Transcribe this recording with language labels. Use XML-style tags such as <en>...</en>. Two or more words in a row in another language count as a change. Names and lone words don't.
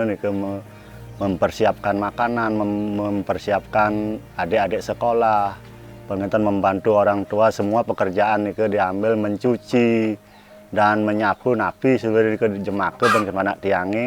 <id>niki mempersiapkan makanan, mempersiapkan adik-adik sekolah, pengen membantu orang tua, semua pekerjaan niki diambil, mencuci dan menyapu napi seluruh</id> <ban>niki jemake ben panak tiange.</ban>